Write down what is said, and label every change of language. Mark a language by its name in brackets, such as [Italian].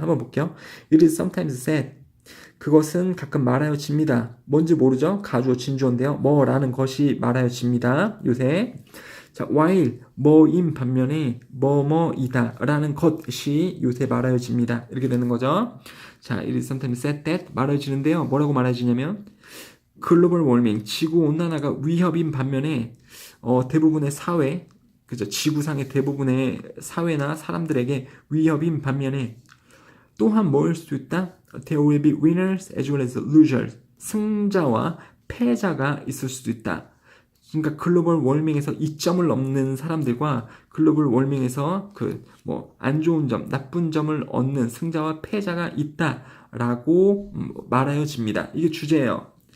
[Korean] 한번 볼게요. [English] It is sometimes said. [Korean] 그것은 가끔 말하여집니다. 뭔지 모르죠? 가주어 진주어인데요. 뭐라는 것이 말하여집니다. 요새. 자, while 뭐인 반면에 뭐뭐이다 라는 것이 요새 말하여집니다. 이렇게 되는 거죠. 자, [English] it is sometimes said that [Korean] 말하여지는데요. 뭐라고 말하여지냐면 글로벌 워밍, 지구 온난화가 위협인 반면에 대부분의 사회, 그죠? 지구상의 대부분의 사회나 사람들에게 위협인 반면에 또한 뭐일 수도 있다? [English] There will be winners as well as losers. [Korean] 승자와 패자가 있을 수도 있다. 그러니까 글로벌 워밍에서 이점을 넘는 사람들과 글로벌 워밍에서 그 뭐 안 좋은 점, 나쁜 점을 얻는 승자와 패자가 있다라고 말하여집니다. 이게 주제예요.